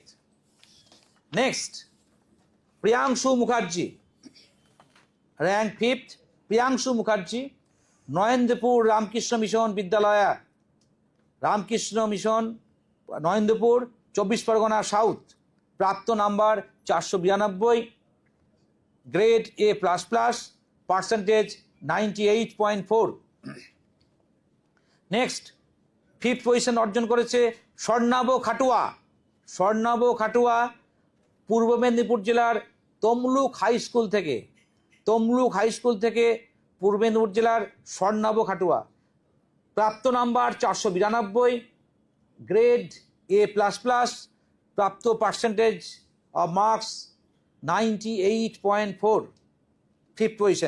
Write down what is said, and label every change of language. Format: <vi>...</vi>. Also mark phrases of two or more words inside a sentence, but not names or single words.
<en>Next, Priyangshu Mukherjee, rank 5th. Priyangshu Mukherjee, Noyendrapur Ramkrishna Mission Vidyalaya, Ramkrishna Mission Noyendrapur, 24 Pargona South,</en> <bn>প্রাপ্ত নাম্বার 492, গ্রেড A++, পার্সেন্টেজ 98.4. নেক্সট, 5th পজিশন অর্জন করেছে স্বর্ণাভ খাটুয়া। স্বর্ণাভ খাটুয়া পূর্ব মেদিনীপুর জেলার তমলুক হাই স্কুল থেকে, তমলুক হাই স্কুল থেকে পূর্ব মেদিনীপুর জেলার স্বর্ণাভ খাটুয়া, প্রাপ্ত নাম্বার 492, গ্রেড A++, প্রাপ্ত</bn> <en>percentage of marks</en> <bn>98.4, 5th পজিশন।</bn>